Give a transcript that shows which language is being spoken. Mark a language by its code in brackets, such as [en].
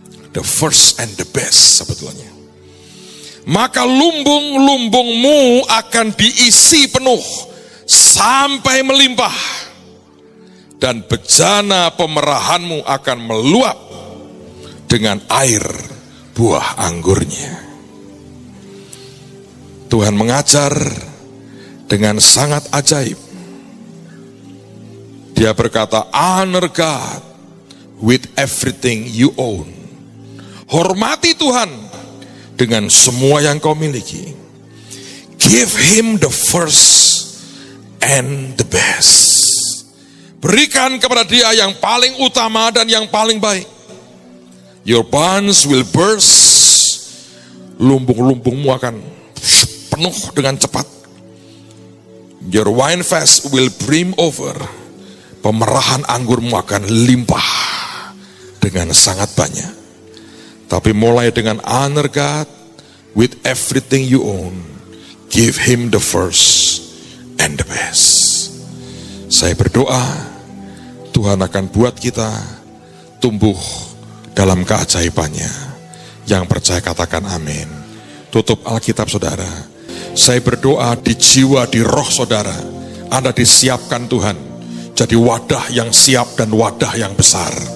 [en] The first and the best [id] sebetulnya. Maka lumbung-lumbungmu akan diisi penuh sampai melimpah. Dan bejana pemerahanmu akan meluap dengan air buah anggurnya. Tuhan mengajar dengan sangat ajaib. Dia berkata, [en] honor God with everything you own. [id] Hormati Tuhan dengan semua yang kau miliki. [en] Give him the first and the best. [id] Berikan kepada dia yang paling utama dan yang paling baik. [en] Your barns will burst. [id] Lumbung-lumbungmu akan penuh dengan cepat. [en] Your wine fast will brim over. [id] Pemerahan anggurmu akan limpah dengan sangat banyak. Tapi mulai dengan [en] honor God with everything you own. Give him the first and the best. [id] Saya berdoa Tuhan akan buat kita tumbuh dalam keajaibannya. Yang percaya katakan amin. Tutup Alkitab saudara. Saya berdoa di jiwa, di roh saudara, Anda disiapkan Tuhan jadi wadah yang siap dan wadah yang besar.